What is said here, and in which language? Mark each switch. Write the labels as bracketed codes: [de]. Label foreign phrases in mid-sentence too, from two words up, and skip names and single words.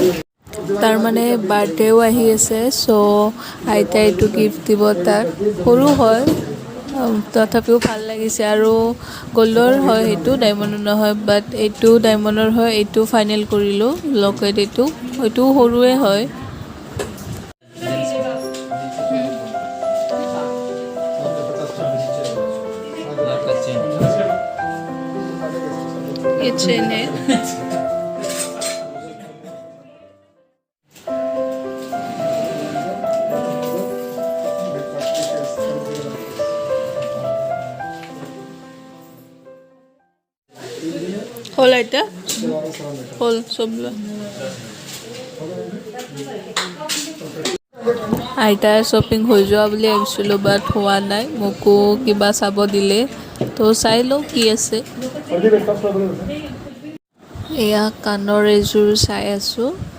[as] তাৰ মানে বাৰ্থডেও আহি আছে, চ' আইতাই এইটো গিফ্ট দিব তাক। সৰু হয় তথাপিও ভাল লাগিছে। আৰু গ'ল্ডৰ হয় সেইটো, ডায়মণ্ডৰ নহয়। বাট এইটো ডায়মণ্ডৰ হয়, এইটো ফাইনেল কৰিলোঁ লকেট। এইটো সৰুৱে হয়। [hi] ये चेन है। होल आइटा होल सब [as] আইতাৰ শ্বপিং হৈ যোৱা বুলি ভাবিছিলোঁ, বাট হোৱা নাই। মোকো কিবা চাব দিলে, তো চাই লওঁ কি আছে। এয়া কাণৰ এযোৰ চাই আছোঁ।